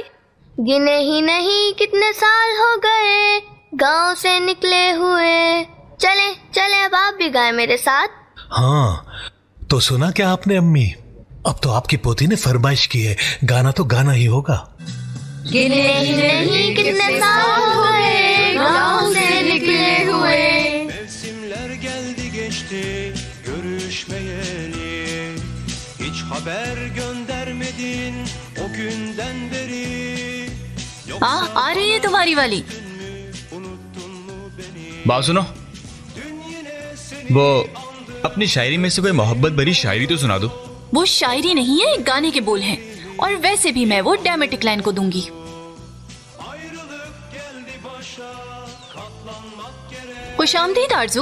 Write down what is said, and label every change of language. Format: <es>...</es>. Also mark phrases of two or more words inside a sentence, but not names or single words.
<hi>गिने ही नहीं कितने साल हो गए गांव से निकले हुए। चले चले, अब आप भी गाएं मेरे साथ। हाँ, तो सुना क्या आपने अम्मी? अब तो आपकी पोती ने फरमाइश की है, गाना तो गाना ही होगा। गिने ही नहीं कितने साल हो गए गांव से निकले हुए।</hi> <tr>Mevsimler geldi geçti görüşmeyeli, hiç haber göndermedin o günden beri.</tr> <hi>आ रही है तुम्हारी वाली। बात सुनो, वो अपनी शायरी में से कोई मोहब्बत भरी शायरी तो सुना दो। वो शायरी नहीं है, एक गाने के बोल हैं। और वैसे भी मैं वो</hi> <en>dramatic line</en> <hi>को दूंगी। खुशामदीद आरजू।</hi>